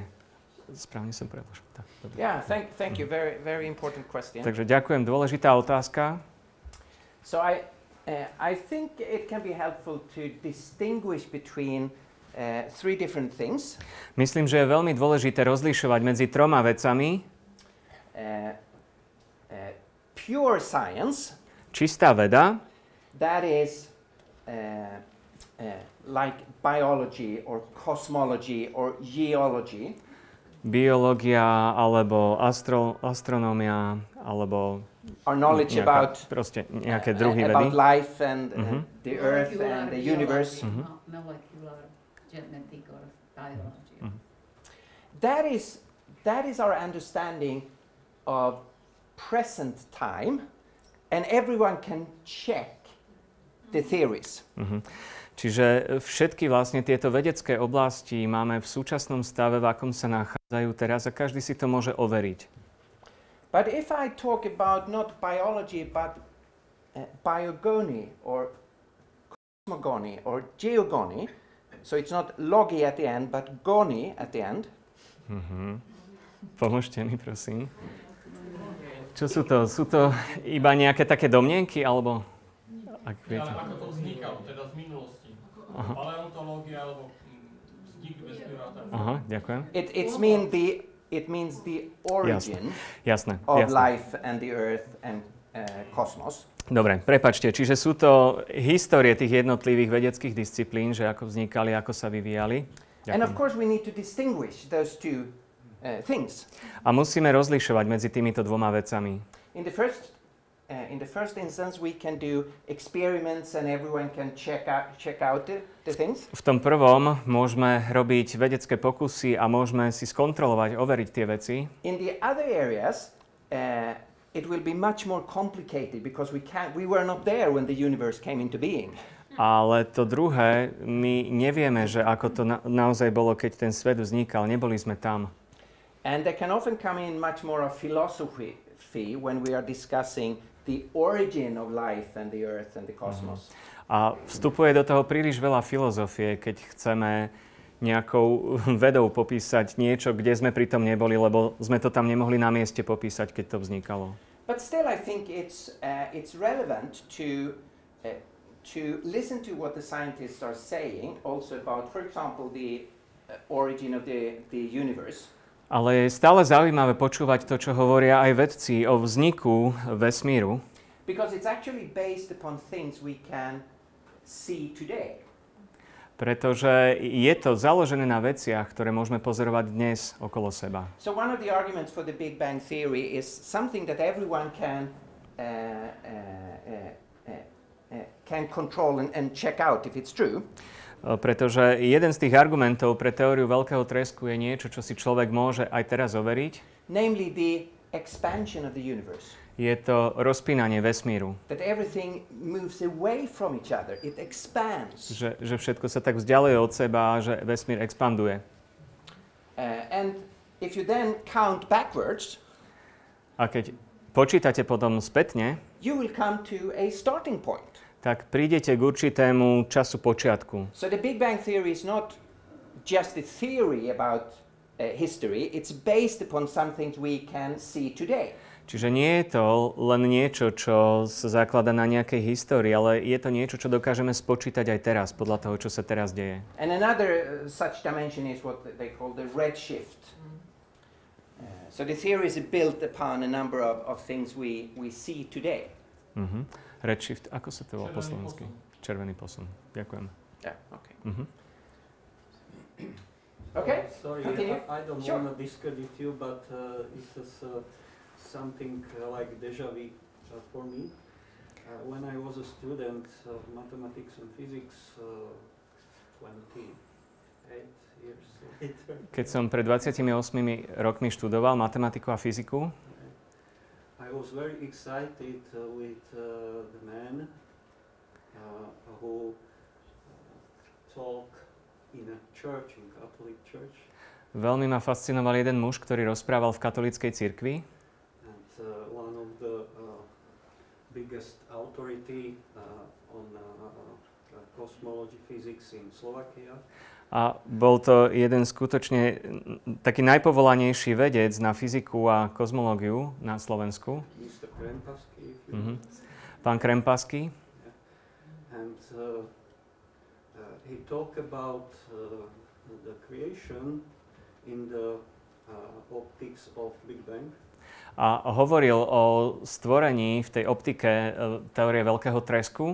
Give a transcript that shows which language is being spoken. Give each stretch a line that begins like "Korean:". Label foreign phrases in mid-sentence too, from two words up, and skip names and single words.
Slovak: Správne som preložil.
English: Yeah, thank you. Very important question.
Slovak: Takže ďakujem, dôležitá otázka.
English: So I think it can be helpful to distinguish between three different things.
Slovak: Myslím, že je veľmi dôležité rozlišovať medzi troma vecami.
English: Pure science.
Slovak: Čistá veda.
English: That is like biology or cosmology or geology.
Slovak: Biológia alebo astronómia alebo
English: our knowledge about
Slovak: nejaké druhy vedy.
English: About life and the earth and the universe. Molecular, genetic or biology. That is our understanding of present time, and everyone can check the theories.
Slovak: Čiže všetky vlastne tieto vedecké oblasti máme v súčasnom stave, v akom sa nachádzajú teraz a každý si to môže overiť.
English: But if I talk about not biology but biogony or cosmogony or geogony, so it's not logy at the end but gony at the end.
Slovak: Pomôžte mi, prosím. Čo sú to? Sú to iba nejaké také domnienky, alebo... Ak viete. Ale ako to vznikalo, teda z minulosti. Paleontológia alebo vznik vesmíru. Aha, ďakujem.
English: It means the origin
Slovak: Jasné.
English: of life and the earth and cosmos.
Slovak: Dobre, prepáčte, čiže sú to histórie tých jednotlivých vedeckých disciplín, že ako vznikali, ako sa vyvíjali. Ďakujem.
English: And of course we need to distinguish those two things.
Slovak: A musíme rozlišovať medzi týmito dvoma vecami.
English: In the first instance, we can do experiments and everyone can check out the things.
Slovak: V tom prvom môžeme robiť vedecké pokusy a môžeme si skontrolovať, overiť tie veci.
English: In the other areas, it will be much more complicated because we were not there when the universe came into being.
Slovak: Ale to druhé, my nevieme, že ako to naozaj bolo, keď ten svet vznikal. Neboli sme tam.
English: And there can often come in much more of philosophy when we are discussing the origin of life and the earth and the cosmos.
Slovak: A vstupuje do toho príliš veľa filozofie, keď chceme nejakou vedou popísať niečo, kde sme pritom neboli, lebo sme to tam nemohli na mieste popísať, keď to vznikalo.
English: But still I think it's relevant to to listen to what the scientists are saying, also about, for example, the origin of the universe.
Slovak: Ale je stále zaujímavé počúvať to, čo hovoria aj vedci o vzniku vesmíru.
English: Because it's actually based upon things we can see today.
Slovak: Pretože je to založené na veciach, ktoré môžeme pozorovať dnes okolo seba.
English: So one of the arguments for the Big Bang Theory is something that everyone can control and check out if it's true.
Slovak: Pretože jeden z tých argumentov pre teóriu veľkého tresku je niečo, čo si človek môže aj teraz overiť.
English: Namely the expansion of the universe.
Slovak: Je to rozpínanie vesmíru.
English: That everything moves away from each other. It expands.
Slovak: Že všetko sa tak vzdialuje od seba a že vesmír expanduje.
English: And if you then count backwards,
Slovak: a keď počítate potom spätne,
English: you will come to a starting point.
Slovak: Tak prídete k určitému času počiatku.
English: So the Big Bang Theory is not just a theory about history, it's based upon some things we can see today.
Slovak: Čiže nie je to len niečo, čo sa zaklada na nejakej histórii, ale je to niečo, čo dokážeme spočítať aj teraz, podľa toho, čo sa teraz deje.
English: And another such dimension is what they call the redshift. So the theory is built upon a number of things we see today.
Slovak: Redshift, ako sa to volá po slovensky? Červený posun. Ďakujem.
English: Yeah, okay. Okay, Okay, sorry, continue. I don't Sure. want to discredit you, but it is something like
French: déjà vu
English: for me. When I was a student of mathematics and physics 28 years later.
Slovak: Keď som pred 28 rokmi študoval matematiku a fyziku,
English: I was very excited with the man who talk in a church, in Catholic church.
Slovak: veľmi ma fascinoval jeden muž, ktorý rozprával v katolíckej cirkvi.
English: And one of the biggest authority on cosmology physics in Slovakia.
Slovak: A bol to jeden skutočne taký najpovolanejší vedec na fyziku a kozmológiu na Slovensku.
English: Mr. Krempasky.
Slovak: Pán Krempasky.
English: And he talked about the creation in the optics of Big Bang.
Slovak: A hovoril o stvorení v tej optike teórie veľkého tresku.